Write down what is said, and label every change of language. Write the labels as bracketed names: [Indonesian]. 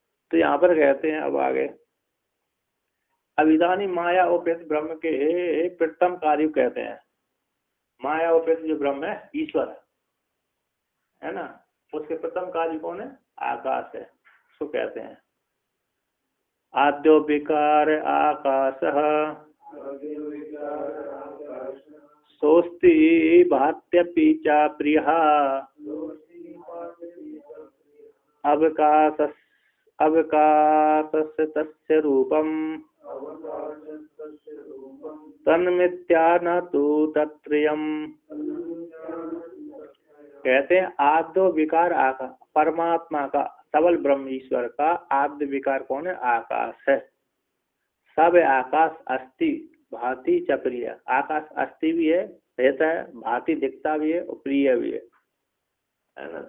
[Hindi] तो यहाँ पर कहते हैं अब आगे, अभिधानी माया उपेत ब्रह्म के प्रथम कार्य कहते हैं। माया उपेत जो ब्रह्म है, ईश्वर है ना, उसके प्रथम कार्य कौन है, आकाश है, उसको कहते हैं। [Sanskrit] आद्यो विकार आकाश सोस्ति भात्यपि च प्रियः अवकाशस्य तस्य रूपम् तन्मिथ्या न तु तत्त्रयम्। [Hindi] कहते हैं आद्य विकार आकाश, परमात्मा का, सबल ब्रह्म ईश्वर का आद्य विकार कौन है, आकाश है। [Sanskrit] सब आकाश अस्ति भांति च प्रिय, [Hindi] आकाश अस्ति भी है, रहता है, भांति दिखता भी है, और प्रिय भी है ना।